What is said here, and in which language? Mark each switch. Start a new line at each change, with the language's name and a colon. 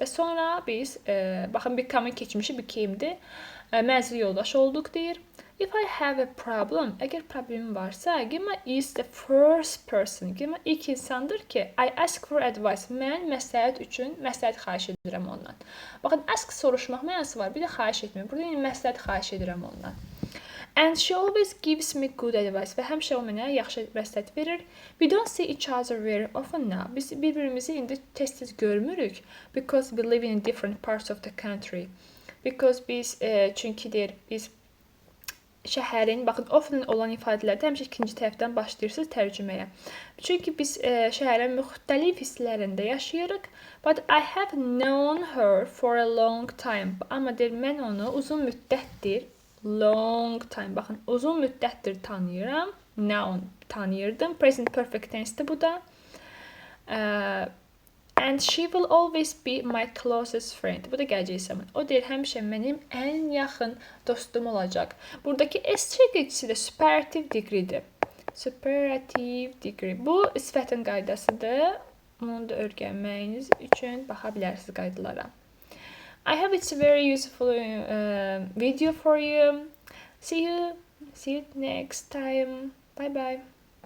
Azerbaijani: Və sonra biz, baxın, become'ın keçmişi became'dir. Mənzil yoldaşı olduq deyir.
English: If I have a problem,
Azerbaijani: əgər problemim varsa,
English: Gemma is the first person.
Azerbaijani: Gemma ilk insandır ki,
English: I ask for advice.
Azerbaijani: Mən məsləhət üçün məsləhət xahiş edirəm ondan. Baxın, ask soruşmaq mənası var, bir də xahiş etmək. Burada yəni məsləhət xahiş edirəm ondan.
English: And she always gives me good advice.
Azerbaijani: Və həmişə o mənə yaxşı məsləhət verir.
English: We don't see each other very often now.
Azerbaijani: Biz bir-birimizi indi tez-tez görmürük.
English: Because we live in different parts of the country.
Azerbaijani: Because biz, çünki deyir, biz şəhərin, baxın, often olan ifadələrdə həmişə ikinci tərəfdən başlayırsınız tərcüməyə. Çünki biz şəhərin müxtəlif hisslərində yaşayırıq.
English: But I have known her for a long time.
Azerbaijani: Amma deyir, mən onu uzun müddətdir,
English: long time,
Azerbaijani: baxın, uzun müddətdir tanıyıram. Known, tanıyırdım. Present perfect tense'dir bu da.
English: And she will always be my closest friend.
Azerbaijani: Bu da gələcək zaman. O deyir, həmişə mənim ən yaxın dostum olacaq. Buradakı S çəkicisi də superlative degree'dir. Superlative degree. Bu sifətin qaydasıdır. Onu da öyrənməyiniz üçün baxa bilərsiniz qaydalara.
English: I hope it's a very useful video for you. See you next time. Bye bye.